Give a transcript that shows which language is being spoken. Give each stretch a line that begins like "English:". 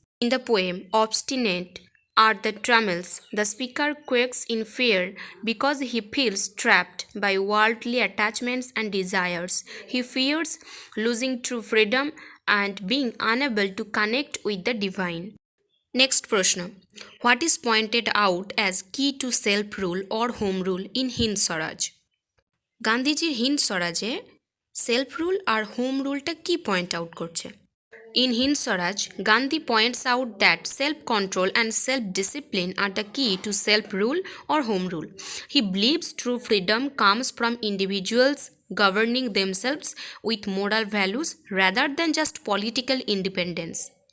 English: In the poem Obstinate are the trammels, the speaker quakes in fear because he feels trapped by worldly attachments and desires. He fears losing true freedom and being unable to connect with the divine. Next প্রশ্ন, what is pointed out as key to self-rule or home rule in Hind Swaraj?
Bangla: গান্ধীজির Hind স্বরাজে self rule আর home রুলটা কি
English: point out
Bangla: করছে?
English: In Hind Swaraj, Gandhi points out that self-control and self-discipline are the key to self-rule or home rule. He believes true freedom comes from individuals governing themselves with moral values rather than just political independence.